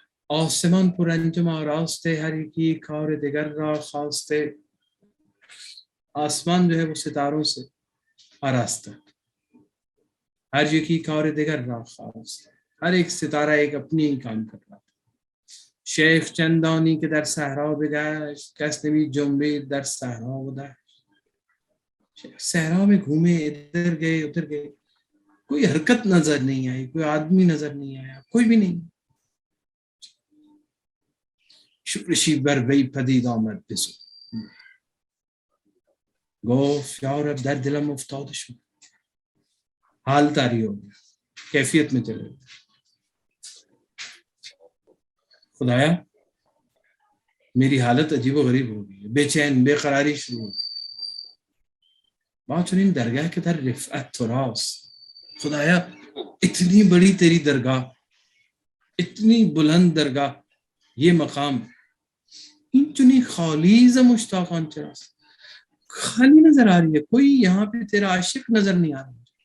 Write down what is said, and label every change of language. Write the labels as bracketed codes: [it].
[fa] آسمان پر انجم آراستے، ہر یکی کار دگر را خواستے. [ur] آسمان جو ہے وہ ستاروں سے آراستہ، [fa] ہر یکی کار دگر را خواستے، [ur] ہر ایک ستارہ ایک اپنی ہی کام کر رہا تھا. [fa] شیخ چندانی کے در صحرا بگشت، کس نمی جنبید در صحرا بدشت. [ur] صحرا میں گھومے، ادھر گئے ادھر گئے، کوئی حرکت نظر نہیں آئی، کوئی آدمی نظر نہیں آیا، کوئی بھی نہیں. [fa] شورشی بر وی پدید آمد بزو، گفت یا رب در دلم افتاده شد. [ur] حال طاری ہو گیا، کیفیت میں چلے گئے. خدایا میری حالت عجیب و غریب ہو گئی، بے چین بے قراری شروع ہو گئی. [fa] بات چنین درگاہ کے در رفعت تراس، [ur] خدایا اتنی بڑی تیری درگاہ، اتنی بلند درگاہ، یہ مقام [fa] این چنی خالی ز مشتاقان چراس، [ur] خالی نظر آ رہی ہے، کوئی یہاں پہ تیرا عاشق نظر نہیں آ رہا.